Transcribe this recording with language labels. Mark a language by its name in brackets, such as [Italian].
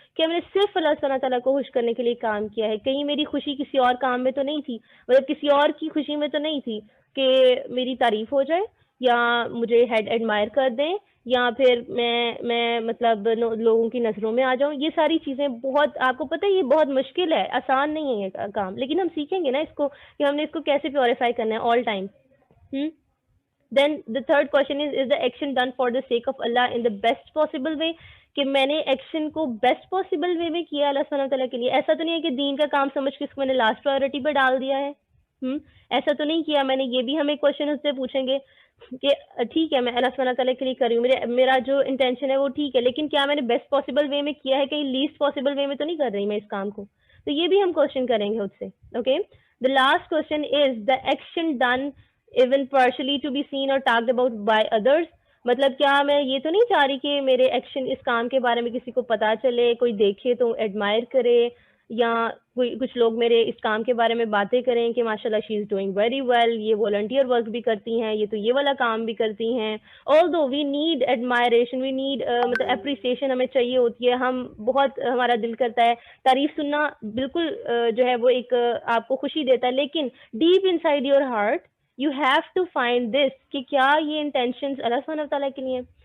[Urdu] کہ میں نے صرف اللہ سبحانہ تعالیٰ کو خوش کرنے کے لیے کام کیا ہے, کہیں میری خوشی کسی اور کام میں تو نہیں تھی, مطلب کسی اور کی خوشی میں تو نہیں تھی کہ میری تعریف ہو جائے یا مجھے ہیڈ ایڈمائر کر دیں یا پھر میں مطلب لوگوں کی نظروں میں آ جاؤں. یہ ساری چیزیں بہت, آپ کو پتہ ہے یہ بہت مشکل ہے, آسان نہیں ہے یہ کام, لیکن ہم سیکھیں گے نا اس کو کہ ہم نے اس کو کیسے پیوریفائی کرنا ہے all time. [English] Then the third question is the action done for the sake of Allah in the best possible way? [Urdu] کہ میں نے ایکشن کو بیسٹ پاسبل وے میں کیا اللہ سبحانہ تعالیٰ کے لیے. ایسا تو نہیں ہے کہ دین کا کام سمجھ کے اس کو میں نے لاسٹ پرائیورٹی پہ ڈال دیا ہے. ایسا تو نہیں کیا میں نے. یہ بھی ہم ایک کوشچن اس سے پوچھیں گے کہ ٹھیک ہے میں اللہ سبحانہ تعالیٰ کے لیے کر رہی ہوں, میرا جو انٹینشن ہے وہ ٹھیک ہے, لیکن کیا میں نے بیسٹ پاسبل وے میں کیا ہے, کہیں لیسٹ پاسبل وے میں تو نہیں کر رہی میں اس کام کو. تو یہ بھی ہم کوشچن کریں گے اس سے. [English] Okay, the last question is the action done even partially to be seen or talked about by others. [Urdu] مطلب کیا میں یہ تو نہیں چاہ رہی کہ میرے ایکشن اس کام کے بارے میں کسی کو پتا چلے, کوئی دیکھے تو ایڈمائر کرے, یا کوئی کچھ لوگ میرے اس کام کے بارے میں باتیں کریں کہ ماشاء اللہ [English] she is doing very well, [Urdu] یہ والنٹیئر ورک بھی کرتی ہیں, یہ تو یہ والا کام بھی کرتی ہیں. [English] although we need admiration, we need [Urdu] مطلب اپریسیشن ہمیں چاہیے ہوتی ہے, ہم بہت, ہمارا دل کرتا ہے تعریف سننا, بالکل جو ہے وہ ایک آپ کو خوشی دیتا ہے, لیکن [English] deep inside your heart you have to find this [Urdu] کہ کیا یہ انٹینشنز اللہ سبحانہ تعالیٰ کے لیے.